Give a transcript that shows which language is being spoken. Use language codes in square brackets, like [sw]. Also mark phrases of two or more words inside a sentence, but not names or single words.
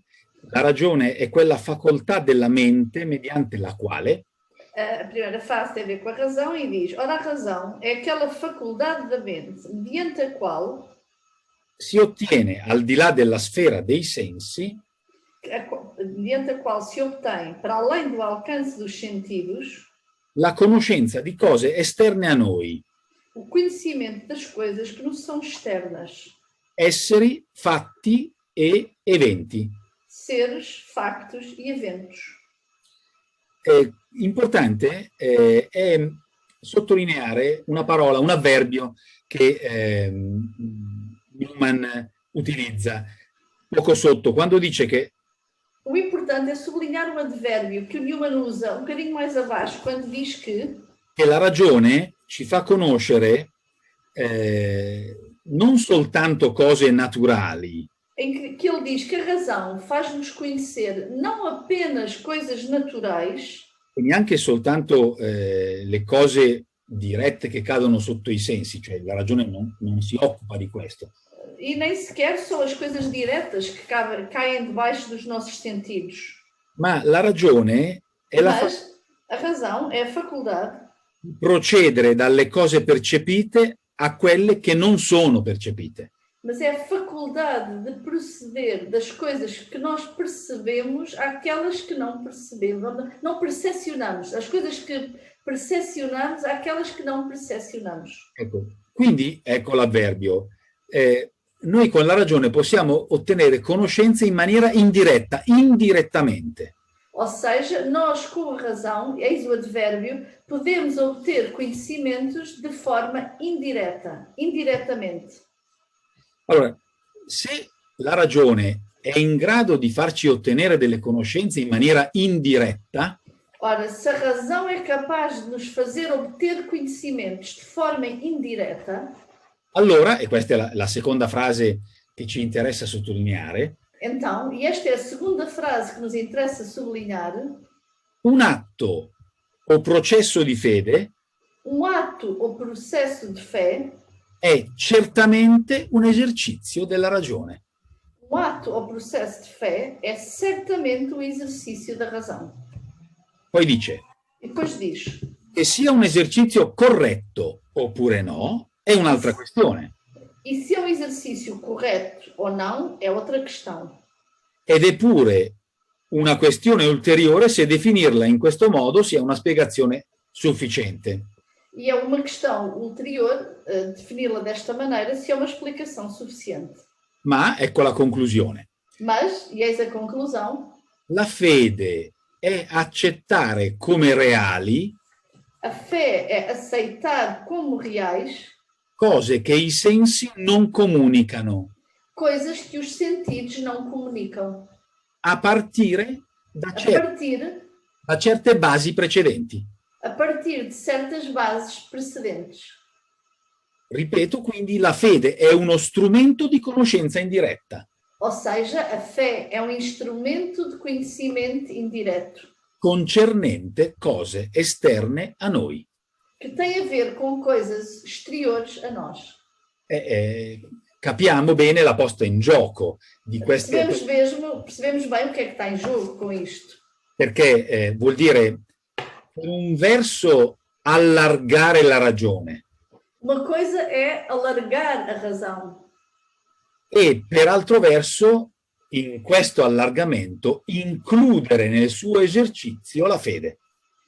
[it] La ragione è quella facoltà della mente mediante la quale [pt] A primeira frase tem a ver com a razão e diz: ora, a razão é aquela faculdade da mente mediante a qual [it] si ottiene al di là della sfera dei sensi [pt] mediante a qual se obtém, para além do alcance dos sentidos, [it] la conoscenza di cose esterne a noi, [pt] o conhecimento das coisas que nos são externas, [it] esseri, fatti e eventi. [pt] seres, factos e eventos. [it] Importante è sottolineare una parola, un avverbio che Newman utilizza poco sotto, quando dice che [pt] O importante é sublinhar um advérbio que o Newman usa um bocadinho mais abaixo, quando diz que [it] la ragione ci fa conoscere non soltanto cose naturali, [pt] em que ele diz que a razão faz-nos conhecer não apenas coisas naturais, [it] e neanche soltanto le cose dirette che cadono sotto i sensi, cioè la ragione non si occupa di questo. [pt] e nem sequer só as coisas diretas que caem debaixo dos nossos sentidos. [it] Ma la ragione è [pt] Mas a razão é a faculdade [it] di procedere dalle cose percepite a quelle che non sono percepite. [pt] mas é a faculdade de proceder das coisas que nós percebemos àquelas que não percebemos, não percepcionamos, as coisas que percepcionamos àquelas que não percepcionamos. [it] Ecco, quindi ecco l'avverbio. Noi con la ragione possiamo ottenere conoscenze in maniera indiretta, indirettamente. [pt] Ou seja, nós com a razão, eis o advérbio, podemos obter conhecimentos de forma indireta, indiretamente. [it] Allora, se la ragione è in grado di farci ottenere delle conoscenze in maniera indiretta, [pt] Ora, se a razão é capaz de nos fazer obter conhecimentos de forma indireta, [it] allora, e questa è la seconda frase che ci interessa sottolineare, [pt] então, e esta é a segunda frase que nos interessa sublinhar, [it] un atto o processo di fede [pt] um ato ou processo de fé, [it] è certamente un esercizio della ragione. [pt] um ato ou processo de fé é certamente o exercício da razão. [it] Poi dice [pt] E depois diz, [it] che sia un esercizio corretto oppure no è un'altra questione. [pt] e se é um exercício correto ou não, é outra questão. [it] Ed è pure una questione ulteriore se definirla in questo modo sia una spiegazione sufficiente. [pt] E é uma questão ulterior defini-la desta maneira se é uma explicação suficiente. [it] Ma ecco la conclusione. [pt] Mas, e eis a conclusão, [it] La fede è accettare come reali [pt] a fé é aceitar como reais [it] cose che i sensi non comunicano, [pt] coisas que os sentidos não comunicam, [it] a partire da [pt] a [it] certe basi precedenti. [pt] partir de certas bases precedentes. [it] Ripeto, quindi la fede è uno strumento di conoscenza indiretta, [pt] Ou seja, a fé é um instrumento de conhecimento indireto, [it] concernente cose esterne a noi. [pt] que tem a ver com coisas exteriores a nós. [it] Capiamo bene la posta in gioco di queste, [pt] Percebemos bem o que é que está em jogo com isto. [it] perché vuol dire, per un verso, allargare la ragione [pt] Uma coisa é alargar a razão [it] e per altro verso, in questo allargamento, includere nel suo esercizio la fede.